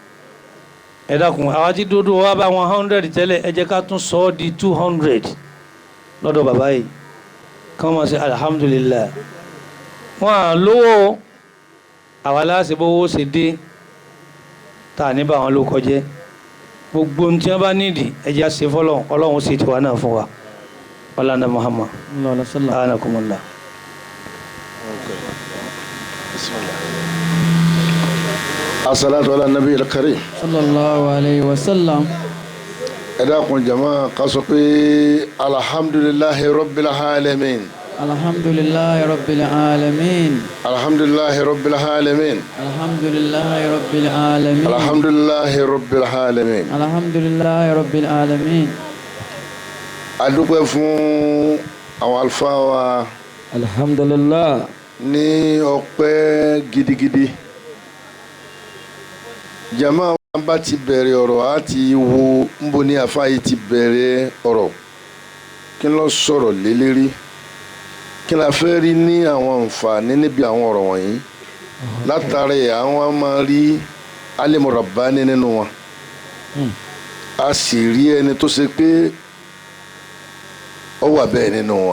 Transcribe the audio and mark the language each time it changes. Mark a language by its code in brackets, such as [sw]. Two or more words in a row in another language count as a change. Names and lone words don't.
[yo] ẹ dákun àwa tí dúró wá bá wọn 100 tẹ́lẹ̀ ẹ jẹ́ ká tún sọ ọ́ di 200 lọ́dọ̀ bàbá yìí kán mọ́ sí alhamdulillah wọn à lówó àwa láti bówó ṣe dé tá ní bá wọn ló kọjẹ́ gbogbo ohun tí wọ́n bá nídìí ẹ jẹ́ àṣẹ fọlọ́run ọlọ́run sì ti wà náà fún wa ọlọ́run Muhammad anakumullah. [ar] الصلاة على النبي الكريم. صلى الله عليه وسلم. ẹ dákun jama ká sọ pé الحمد لله رب العالمين. الحمد لله رب العالمين. الحمد لله رب العالمين. الحمد لله رب العالمين. الحمد لله رب العالمين. الحمد لله رب العالمين. [yo] a dúpẹ́ fún àwọn àlùfáà wa [ar] alhamdulillah. [yo] ní ọpẹ́ gidigidi. jama wa bá ti bẹ̀rẹ̀ ọ̀rọ̀ á ti wo nbo ní àfáà yìí ti bẹ̀rẹ̀ ọ̀rọ̀ kí ló sọ̀rọ̀ lélẹ́rí kí la fẹ́ rí ní àwọn àǹfààní níbi àwọn ọ̀rọ̀ wọ̀nyí látàrí àwọn máa rí [ar] عالم رباني [yo] nínú wọn a sì rí ẹni tó ṣe pé ó wà bẹ́ẹ̀ nínú wọn.